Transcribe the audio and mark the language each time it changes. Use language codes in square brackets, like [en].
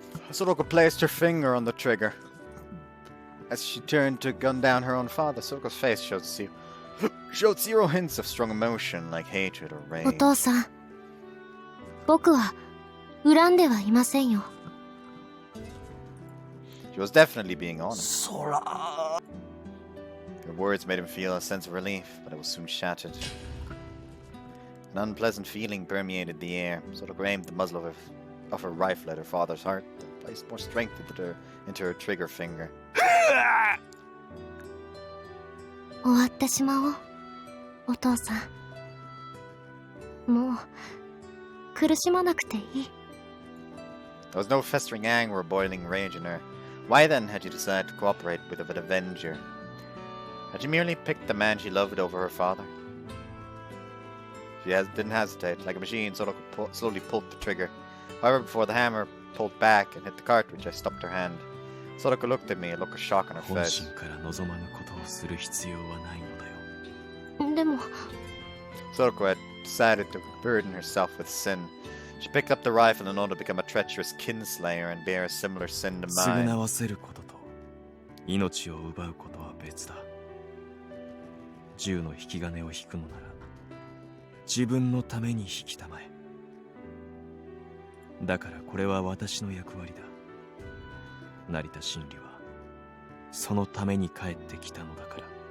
[en] Soraka placed her finger on the trigger. As she turned to gun down her own father, Sorako's face showed zero hints of strong emotion like hatred or rage. [ja] お父さん、僕は恨んではいませんよ。 [en] She was definitely being honest. [ja] ソラ。 [en] Her words made him feel a sense of relief, but it was soon shattered. An unpleasant feeling permeated the air. Soraka aimed the muzzle of her rifle at her father's heart and placed more strength into her trigger finger. [ja] 終わってしまおう、お父さん。もう苦しまなくていい。 [en] There was no festering anger or boiling rage in her. Why then had she decided to cooperate with an avenger? Had she merely picked the man she loved over her father? She didn't hesitate. Like a machine, Soraka slowly pulled the trigger. However, before the hammer pulled back and hit the cartridge, I stopped her hand. Soraka looked at me, a look of shock on her [ja] 本 [en] face. [ja] 心から望まぬことをする必要はないのだよ。でも [en] Soraka had decided to burden herself with sin. She picked up the rifle in order to become a treacherous kinslayer and bear a similar sin to [ja] 償 [en] mine. [ja] わせることと命を奪うことは別だ。銃の引き金を引くのなら自分のために引きたまえ。だからこれは私の役割だ。成田真理はそのために帰ってきたのだから。